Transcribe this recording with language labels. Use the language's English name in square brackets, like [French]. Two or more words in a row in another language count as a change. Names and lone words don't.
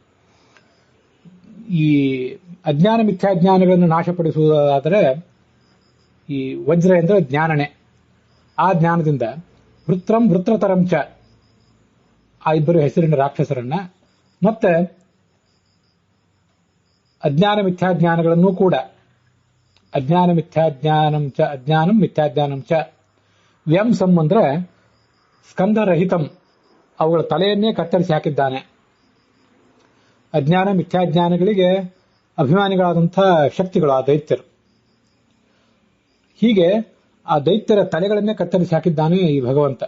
[Kannada] ಈ ಅಜ್ಞಾನ ಮಿಥ್ಯಾಜ್ಞಾನಗಳನ್ನು ನಾಶಪಡಿಸುವುದಾದರೆ ಈ ವಜ್ರ ಎಂದರೆ ಜ್ಞಾನನೆ. ಆ ಜ್ಞಾನದಿಂದ [Sanskrit] ವೃತ್ರಂ ವೃತ್ರತರಂಚ, [Kannada] ಆ ಇಬ್ಬರು ಹೆಸರಿನ ರಾಕ್ಷಸರನ್ನ, ಮತ್ತೆ ಅಜ್ಞಾನ ಮಿಥ್ಯಾಜ್ಞಾನಗಳನ್ನು ಕೂಡ, [Sanskrit] ಅಜ್ಞಾನ ಮಿಥ್ಯಾಜ್ಞಾನಂ ಚ ಅಜ್ಞಾನಂ ಮಿಥ್ಯಾಜ್ಞಾನಂ ಚ. [Kannada] ವ್ಯಂಸಂ ಅಂದ್ರೆ ಸ್ಕಂದರಹಿತಂ, ಅವುಗಳ ತಲೆಯನ್ನೇ ಕತ್ತರಿಸಿ ಹಾಕಿದ್ದಾನೆ. ಅಜ್ಞಾನ ಮಿಥ್ಯಾಜ್ಞಾನಗಳಿಗೆ ಅಭಿಮಾನಿಗಳಾದಂಥ ಶಕ್ತಿಗಳು ಆ ದೈತ್ಯರು. ಹೀಗೆ ಆ ದೈತ್ಯರ ತಲೆಗಳನ್ನೇ ಕತ್ತರಿಸಿ ಹಾಕಿದ್ದಾನೆ ಈ ಭಗವಂತ.